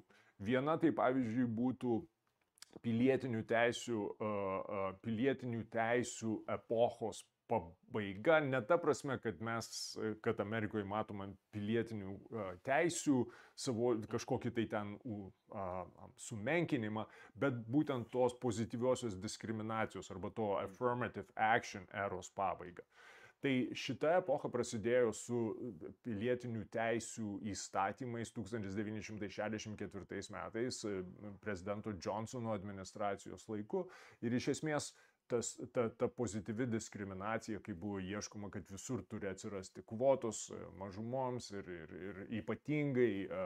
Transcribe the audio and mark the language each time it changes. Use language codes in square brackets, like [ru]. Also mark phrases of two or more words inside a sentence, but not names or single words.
[lt] Viena tai, pavyzdžiui, būtų pilietinių teisių epochos pabaiga, ne ta prasme, kad Amerikoje matome pilietinių teisių, savo kažkokį tai ten sumenkinimą, bet būtent tos pozityviosios diskriminacijos arba to [en] affirmative action [lt] eros pabaiga. Tai šita epocha prasidėjo su pilietinių teisių įstatymais 1964 metais, prezidento Johnsono administracijos laiku, ir iš esmės ta pozityvi diskriminacija, kai buvo ieškoma, kad visur turi atsirasti kvotos mažumoms ir ypatingai